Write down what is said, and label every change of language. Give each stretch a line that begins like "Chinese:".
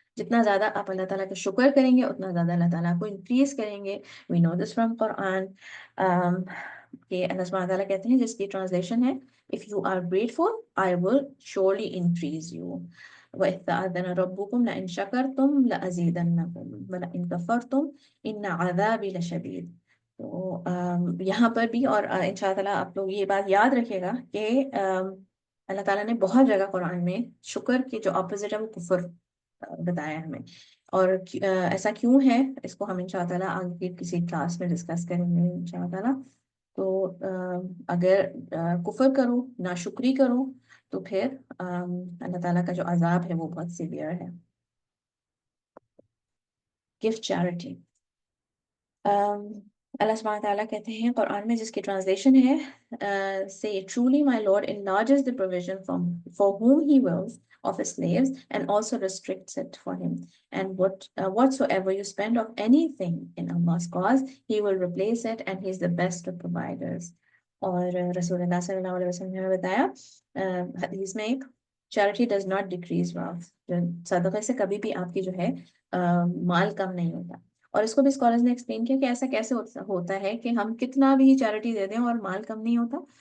Urdu: جتنا زیادہ آپ اللہ تعالیٰ کا شکر کریں گے اتنا زیادہ اللہ تعالیٰ کو انکریز کریں گے.
English: We know this from Quran
Urdu: کہ اللہ سبحانہ تعالیٰ کہتے ہیں جس کی ٹرانسلیشن ہے
English: if you are grateful I will surely increase you.
Arabic: وَإِذْ تَأَذَّنَ رَبُّكُمْ لَإِنْ شَكَرْتُمْ لَأَزِيدَنَّكُمْ وَلَئِنْ كَفَرْتُمْ إِنَّ عَذَابِي لَشَدِيدٌ.
Urdu: تو یہاں پر بھی, اور انشاءاللہ آپ لوگ یہ بات یاد رکھے گا کہ اللہ تعالیٰ نے بہت جگہ قرآن میں شکر کی جو اپوزٹ ہے وہ کفر بتایا ہمیں, اور ایسا کیوں ہے اس کو ہم انشاءاللہ آگے کسی کلاس میں ڈسکس کریں گے انشاءاللہ. تو اگر کفر کرو, ناشکری کرو, تو پھر اللہ تعالیٰ کا جو عذاب ہے وہ بہت سیویئر ہے.
English: Gift charity.
Urdu: اللہ سبحانہ تعالیٰ کہتے ہیں قرآن میں جس کی ٹرانسلیشن ہے
English: say truly my Lord enlarges the provision for whom he wills of his slaves and also restricts it for him, and whatsoever you spend of anything in Allah's cause he will replace it and he is the best of providers.
Urdu: اور رسول اللہ صلی اللہ علیہ وسلم نے ہمیں بتایا حدیث میں ایک
English: charity does not decrease wealth,
Urdu: صدقے سے کبھی بھی آپ کی جو ہے مال کم نہیں ہوتا. اور اس کو بھی اسکالرز نے ایکسپلین کیا کہ ایسا کیسے ہوتا ہے کہ ہم کتنا بھی چیریٹی دے دیں اور مال کم نہیں ہوتا.